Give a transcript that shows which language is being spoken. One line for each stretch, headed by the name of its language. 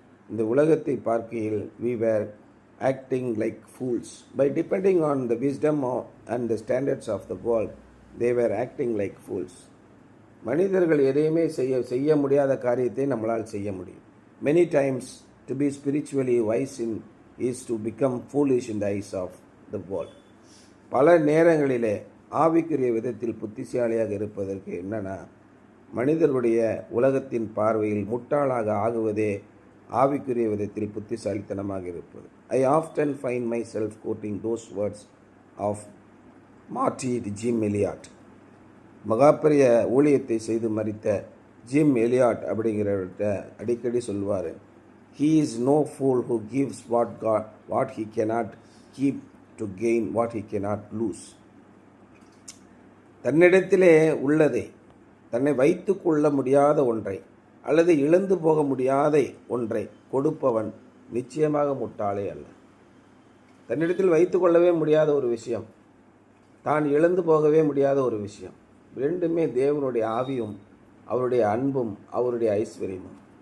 Tamil: இந்த உலகத்தை பார்க்கையில்
English: we were acting like fools. By depending on the wisdom and the standards of the world, they were acting like fools.
Tamil: மனிதர்கள் எதையுமே செய்ய முடியாத காரியத்தை நம்மளால் செய்ய முடியும்.
English: Many times to be spiritually wise is to become foolish in the eyes of the world.
Tamil: பல நேரங்களிலே ஆவிக்குரிய விதத்தில் புத்திசாலியாக இருப்பதற்கு என்னன்னா, மனிதர்களுடைய உலகத்தின் பார்வையில் முட்டாளாக ஆகுவதே ஆவிக்குரிய விதத்தில் புத்திசாலித்தனமாக இருப்பது.
English: I often find myself quoting those words of martyred Jim Elliot.
Tamil: மகாபெரிய ஊழியத்தை செய்து மரித்த ஜிம் எலியாட் அப்படிங்கிறவர்கிட்ட அடிக்கடி சொல்வார்,
English: he is no fool who gives what he cannot keep to gain what he cannot lose.
Tamil: தன்னிடத்திலே உள்ளதை, தன்னை வைத்து கொள்ள முடியாத ஒன்றை அல்லது இழந்து போக முடியாத ஒன்றை கொடுப்பவன் நிச்சயமாக முட்டாளே அல்ல. தன்னிடத்தில் வைத்து கொள்ளவே முடியாத ஒரு விஷயம், தான் இழந்து போகவே முடியாத ஒரு விஷயம், ரெண்டுமே தேவனுடைய ஆவியும் அவருடைய அன்பும் அவருடைய ஐஸ்வர்யமும்.